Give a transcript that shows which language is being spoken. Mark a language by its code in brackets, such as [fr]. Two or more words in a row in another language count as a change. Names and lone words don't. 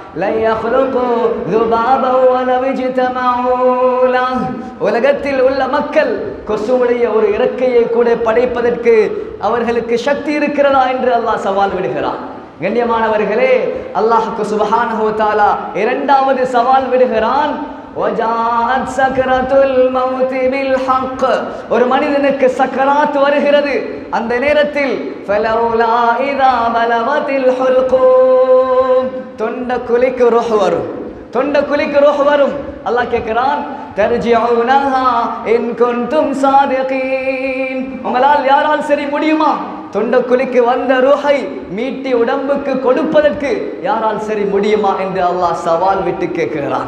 [ta] உலகத்தில் உள்ள மக்கள் கொசுவுடைய ஒரு இறக்கையை கூட படைப்பதற்கு அவர்களுக்கு சக்தி இருக்கிறதா என்று அல்லாஹ் சவால் விடுகிறான். கண்ணியமானவர்களே, அல்லாஹ்வுக்கு [ar] سبحانه وتعالى [ta] இரண்டாவது சவால் விடுகிறான். [ar] وجاءت سكرة الموت بالحق. [ta] ஒரு மனிதனுக்கு சக்கராத் வருகிறது. அந்த நேரத்தில் [ar] فلولا إذا بلغت الحلقوم [ta] தொண்டக்குழிக்கு ரூஹ் வரும். தொண்டக்குழிக்கு ரூஹ் வரும். அல்லாஹ் கேட்கிறான், [ar] ترجعونها إن كنتم صادقين. [ta] உங்களால் யாரால் சரி முடியுமா? தொண்டக்குழிக்கு வந்த ரூஹை மீட்டி உடம்புக்கு கொடுப்பதற்கு யாரால் சரி முடியுமா என்று அல்லாஹ் சவால் விட்டு கேட்கிறான்.